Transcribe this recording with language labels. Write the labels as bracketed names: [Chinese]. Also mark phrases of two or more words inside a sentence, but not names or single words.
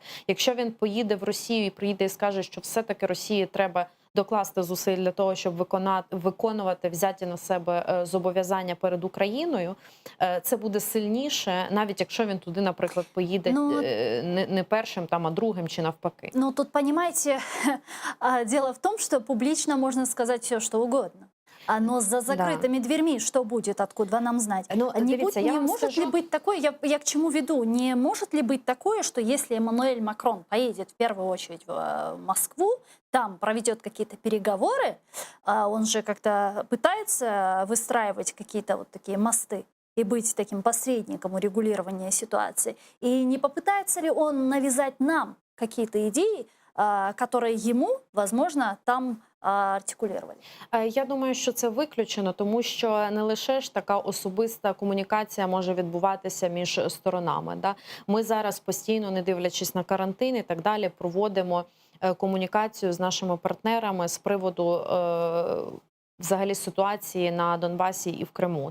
[Ukrainian] Якщо він поїде в Росію і приїде і скаже, що все-таки Росії треба докласти зусиль для того, щоб виконувати взяті на себе зобов'язання перед Україною, це буде сильніше, навіть якщо він туди, наприклад, поїде не першим, там, а другим чи навпаки. [Russian] Ну, тут, понимаете, дело в том, что публично можно сказать все, что угодно. Но за закрытыми дверьми что будет, откуда нам знать? Ну, не может ли быть такое, я к чему веду, не может ли быть такое, что если Эммануэль Макрон поедет в первую очередь в Москву, там проведет какие-то переговоры, он же как-то пытается выстраивать какие-то вот такие мосты и быть таким посредником урегулирования ситуации, и не попытается ли он навязать нам какие-то идеи, которые ему, возможно, [Ukrainian] там артикулювали? Я думаю, що це виключено, тому що не лише ж така особиста комунікація може відбуватися між сторонами. Да? Ми зараз постійно, не дивлячись на карантин і так далі, проводимо комунікацію з нашими партнерами з приводу взагалі ситуації на Донбасі і в Криму.